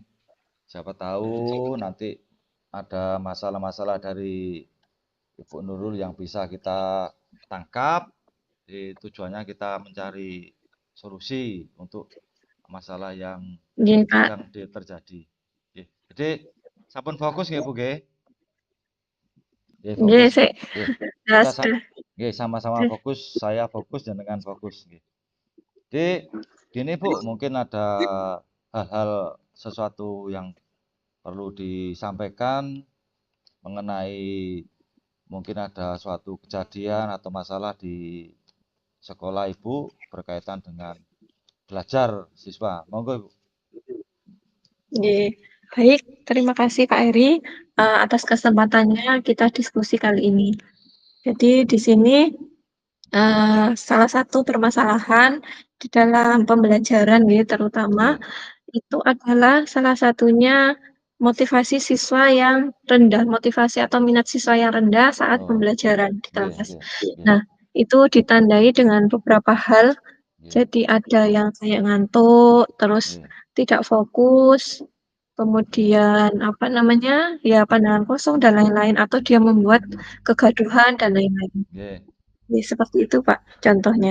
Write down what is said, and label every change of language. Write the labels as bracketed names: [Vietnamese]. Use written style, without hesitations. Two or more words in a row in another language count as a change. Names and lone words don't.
[Indonesian] Siapa tahu nanti ada masalah-masalah dari Ibu Nurul yang bisa kita tangkap. Jadi tujuannya kita mencari solusi untuk masalah yang Nggih, Pak. sedang terjadi. Oke, jadi sampun fokus nggih Bu nggih? Nggih, Nggih, fokus. sik. Nggih. Ya Kita sudah. nggih sama-sama fokus, saya fokus jenengan fokus nggih. Jadi gini Bu, mungkin ada hal-hal sesuatu yang perlu disampaikan mengenai mungkin ada suatu kejadian atau masalah di sekolah Ibu berkaitan dengan belajar siswa. Monggo Ibu. Nggih. Baik, terima kasih Pak Heri atas kesempatannya kita diskusi kali ini. Jadi di sini salah satu permasalahan di dalam pembelajaran nggih terutama Nggih. itu adalah salah satunya motivasi siswa yang rendah, motivasi atau minat siswa yang rendah saat Oh, pembelajaran di nggih, kelas. nggih, nggih, Nah, itu ditandai dengan beberapa hal. nggih, Jadi ada yang kayak ngantuk, terus nggih, tidak fokus, nggih, kemudian apa namanya, ya pandangan kosong dan lain-lain, atau dia membuat kegaduhan dan lain-lain. nggih. Ya, seperti itu Pak, contohnya.